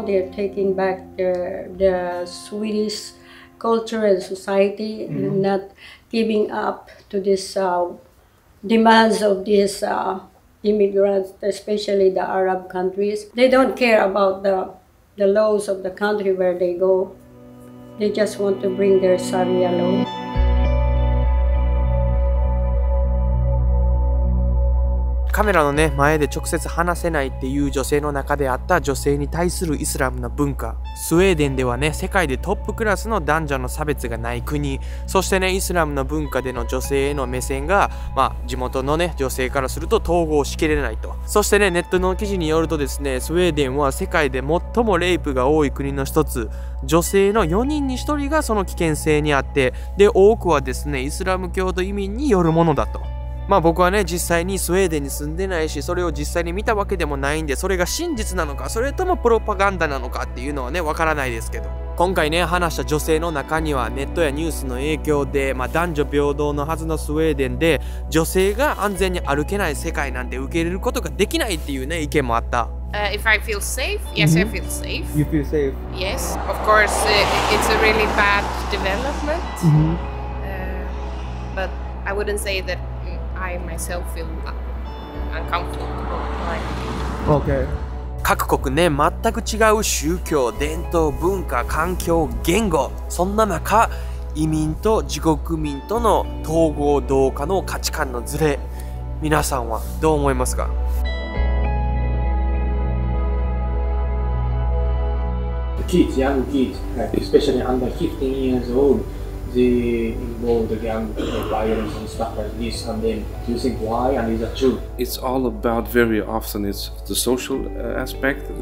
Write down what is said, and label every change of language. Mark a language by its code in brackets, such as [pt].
[en] They're taking back the Swedish culture and society and not giving up to this demands of these immigrants, especially the Arab countries. They don't care about the laws of the country where they go. They just want to bring their Sharia law. [ja] カメラのね、前で直接話せないっていう女性の中であった女性に対するイスラムの文化。スウェーデンではね、世界でトップクラスの男女の差別がない国。そしてね、イスラムの文化での女性への目線が、地元のね、女性からすると統合しきれないと。そしてね、ネットの記事によるとですね、スウェーデンは世界で最もレイプが多い国の一つ。女性の4人に1人がその危険性にあって、で、多くはですね、イスラム教徒移民によるものだと。僕はね、実際にスウェーデンに住んでないし、それを実際に見たわけでもないんで、それが真実なのか、それともプロパガンダなのかっていうのはね、わからないですけど。今回ね、話した女性の中には、ネットやニュースの影響で、男女平等のはずのスウェーデンで、女性が安全に歩けない世界なんて受け入れることができないっていうね、意見もあった。 [en] If I feel safe, yes, I feel safe. You feel safe? Yes, of course, it's a really bad development. But I wouldn't say that I myself feel uncomfortable. Okay. [ja] 各国ね、全く違う宗教、伝統、文化、環境、言語。そんな中、移民と自国民との統合同化の価値観のズレ。皆さんはどう思いますか [en] ？Kids, young kids, especially under 15 years old, they involved in gang violence and stuff like this. And then, do you think why? And is that true? It's all about, very often, it's the social aspect.